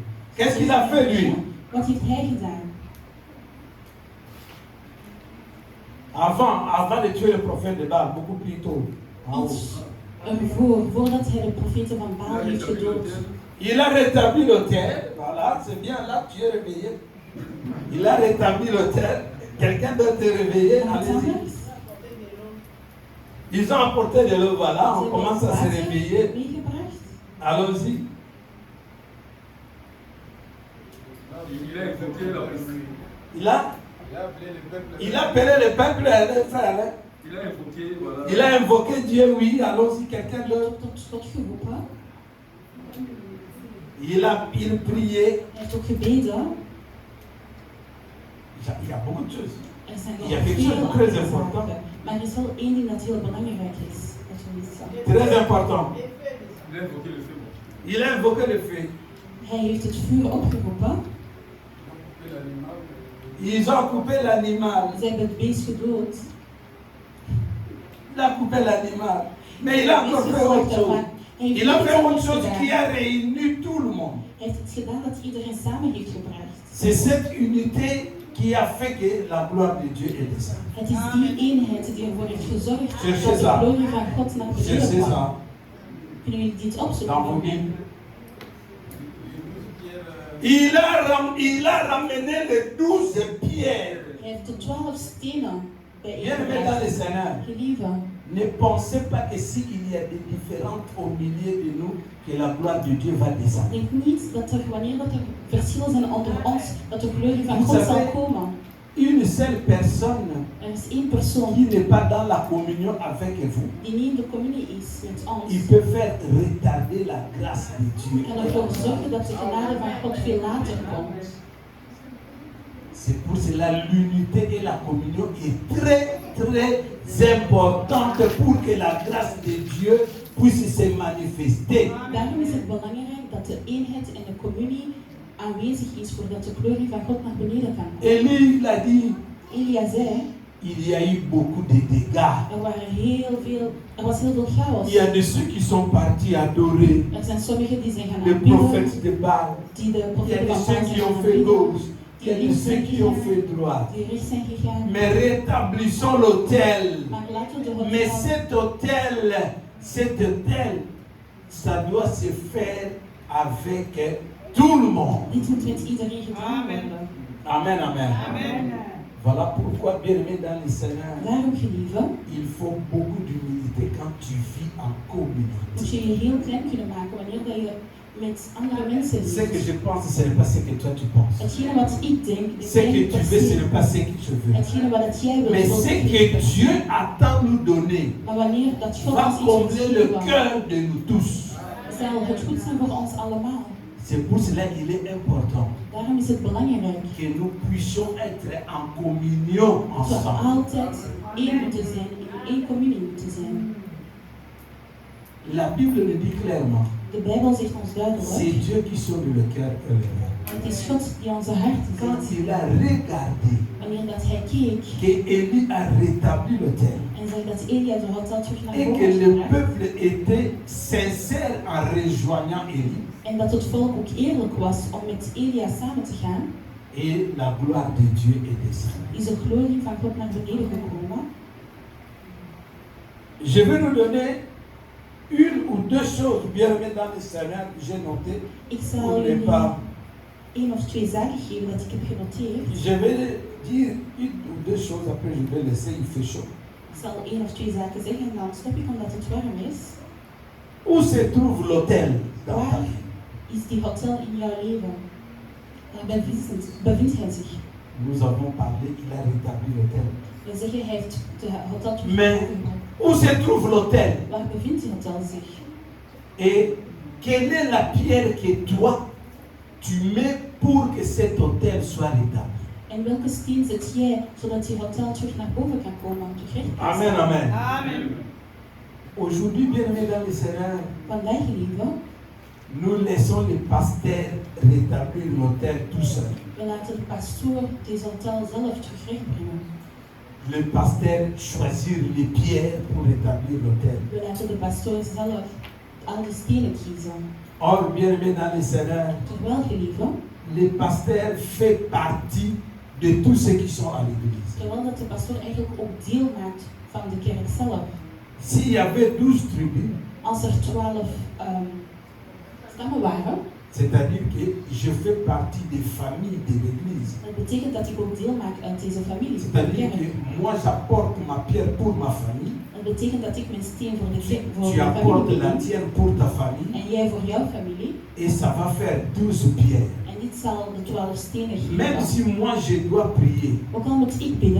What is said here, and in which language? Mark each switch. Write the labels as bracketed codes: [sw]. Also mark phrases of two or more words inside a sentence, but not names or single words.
[fr] Qu'est-ce qu'il a fait lui? [nl] Wat heeft hij gedaan? [fr] Avant de tuer le prophète de Baal, beaucoup plus tôt. En haut. [nl] Iets voordat hij de profeten van Baal heeft gedood. [fr] Il a rétabli l'autel. Voilà, c'est bien là, tu es réveillé. Il a rétabli l'autel. Quelqu'un doit te réveiller. [nl] En wat [fr] Allez-y. [nl] anders? [fr] Ils ont apporté de l'eau, voilà, [nl] Ze [fr] on [nl] hebben [fr] commence à se [nl] water [fr] réveiller. [nl] meegebracht. [fr] Allons-y. Il a invoqué la Il a appelé le peuple, les frères. Hein. Il a invoqué, voilà. Il a invoqué Dieu, oui. Allons-y, quelqu'un d'autre. [nl] Tot geroepen. [fr] Il priait. [nl] Hij heeft ook gebeden. [fr] Il y a beaucoup de choses. [nl] Er zijn [fr] Il y a [nl] nog [fr] quelque chose de [nl] veel [fr] très [nl] andere [fr] important. [nl] zaken. Maar er is wel één ding dat heel belangrijk is. Dat we weten. [fr] Très important. Il a invoqué le feu. Il a invoqué le feu. [nl] Hij heeft het vuur opgeroepen. [fr] Ils ont coupé l'animal. [nl] Ze hebben het beest gedood. [fr] Il a coupé l'animal. Mais il a encore fait autre chose. Il a fait autre chose qui a réuni tout le monde. [nl] Hij heeft het gedaan dat iedereen samen heeft gebracht. [fr] C'est cette unité qui a fait que la gloire de Dieu est descendue. [nl] Het is die eenheid die ervoor heeft gezorgd [fr] Cherchez [nl] dat de [fr] ça. [nl] glorie van God naar beneden [fr] Cherchez [nl] kwam. [fr] ça [nl] Kunnen jullie dit [fr] dans vos [nl] opzoeken? [fr] Bibles. Il a ramené les 12 pierres. [nl] Hij heeft de 12 stenen [fr] Bien-aimés dans le [nl] bijeengebracht. [fr] Seigneur, [nl] Gelieve, [fr] ne pensez pas que s'il y a des différences au milieu de nous, que la gloire de Dieu va descendre. [nl] denk niet dat er, wanneer dat er verschillen zijn onder ons, dat de glorie van [fr] Vous [nl] God zal [fr] savez, [nl] komen. [fr] Une seule personne [nl] Er is één persoon [fr] qui n'est pas dans la communion avec vous, [nl] die niet in de communie is met ons. [fr] il peut faire retarder la grâce de Dieu. [nl] Kan ervoor zorgen dat de genade van God veel later komt. [fr] C'est pour cela l'unité et la communion est très très importante pour que la grâce de Dieu puisse se manifester. [nl] Daarom is het belangrijk dat de eenheid en de communie aanwezig is voordat de glorie van God naar beneden kan komen. [fr] Élie il a dit, [nl] Elia zei, [fr] il y a eu beaucoup de dégâts. [nl] er was heel veel chaos. [fr] Il y a de ceux qui sont partis adorer [nl] Er zijn sommigen die zijn gaan [fr] le [nl] aanbidden, [fr] prophète de Baal. [nl] die de [fr] Il y a [nl] profeten [fr] de [nl] van [fr] ceux [nl] Baal [fr] qui [nl] zijn [fr] ont [nl] gaan [fr] fait [nl] aanbidden, [fr] gauche. Il y a de ceux qui ont fait droite. [nl] die rechts zijn gegaan. [fr] Mais rétablissons l'autel. [nl] Maar laten we de [fr] Mais [nl] hotel, [fr] cet autel, ça doit se faire avec tout le monde. [nl] dit moet met iedereen gedaan Amen. worden. Amen, amen. Amen. [fr] Voilà pourquoi, bien-aimé dans le Seigneur, [nl] Daarom, gelieve, [fr] il faut beaucoup d'humilité quand tu vis en [nl] moet [fr] communauté. [nl] je je heel klein kunnen maken wanneer dat je met andere mensen [fr] Ce que [nl] leeft. [fr] je pense, ce n'est pas ce que toi tu penses. [nl] Hetgene wat ik denk, is [fr] Ce que [nl] niet [fr] tu [nl] per [fr] veux, ce [nl] se [fr] n'est pas ce que je veux. [nl] hetgene wat het jij wilt. [fr] Mais [nl] wordt [fr] ce [nl] gegeven. [fr] que Dieu attend nous donner [nl] Maar wanneer dat God [fr] va [nl] ons iets wil [fr] combler le [nl] geven, [fr] cœur de nous tous. [nl] zal het goed zijn voor ons allemaal. [fr] C'est pour cela qu'il est important [nl] Daarom is het belangrijk [fr] que nous puissions être en communion [nl] dat we [fr] ensemble. [nl] altijd één moeten zijn, in één communie moeten zijn. [fr] La Bible le dit clairement. [nl] De Bijbel zegt ons [fr] C'est [nl] duidelijk, [fr] Dieu qui sauve le cœur et le cœur. [nl] het is God die onze harten [fr] Quand [nl] ziet. [fr] il a regardé [nl] Wanneer dat hij keek [fr] que Élie a rétabli l'autel [nl] en zag dat Elia de hotel terug naar [fr] et [nl] boven [fr] que [nl] had [fr] le [nl] gebracht, [fr] peuple était sincère en rejoignant Élie, [nl] en dat het volk ook eerlijk was om met Elia samen te gaan, [fr] et la gloire de Dieu est descendue. [nl] is de glorie van God naar beneden gekomen. [fr] Je vais nous donner une ou deux choses bien aimées dans le Seigneur que j'ai notées [nl] Ik [fr] pour [nl] zal [fr] ne [nl] jullie [fr] pas. [nl] 1 of 2 zaken geven dat ik heb genoteerd. [fr] Je vais dire une ou deux choses, après je vais laisser, il fait chaud. [nl] Ik zal 1 of 2 zaken zeggen en dan stop ik omdat het warm is. [fr] Où se trouve l'hôtel dans ta [nl] Waar [fr] vie? [nl] is die hotel in jouw leven? Waar bevindt hij zich? [fr] Nous avons parlé, il a rétabli l'hôtel. [nl] We zeggen hij heeft de hotel [fr] Mais [nl] teruggebracht. [fr] où se trouve l'hôtel? [nl] Waar bevindt die hotel zich? [fr] Et quelle est la pierre que toi, tu mets pour que cet hôtel soit rétabli? [nl] En welke steen zet jij zodat die hotel terug naar boven kan komen? Terug kan Amen, staan? amen. Amen. [fr] Aujourd'hui, bien aimé dans le Seigneur, [nl] Vandaag, lieve, [fr] nous laissons les pasteurs rétablir l'hôtel tout seul. [nl] we laten de pastoor deze hotel zelf terugbrengen. [fr] Le pasteur choisir les pierres pour rétablir l'hôtel. [nl] We laten de pastoor zelf al die stenen kiezen. [fr] Or, bien aimé dans le Seigneur, [nl] Terwijl, geliefde, [fr] les pasteurs font partie de tous ceux qui sont à l'église. [nl] terwijl dat de pastoor eigenlijk ook deel maakt van de kerk zelf. [fr] S'il y avait 12 tribus, [nl] Als er 12 stammen waren, [fr] c'est-à-dire que je fais partie des familles de l'église. [nl] dat betekent dat ik ook deel maak uit deze familie, van de [fr] C'est-à-dire [nl] kerk. [fr] que moi j'apporte ma pierre pour ma famille, [nl] Dat betekent dat ik mijn steen voor de kerk, voor [fr] tu [nl] mijn [fr] apportes [nl] familie [fr] la [nl] breng. [fr] tienne pour ta famille, [nl] En jij voor jouw familie. [fr] et ça va faire 12 pierres. [nl] En dit zal de 12 stenen [fr] Même [nl] geven. [fr] si moi je dois prier, [nl] Ook al moet ik bidden,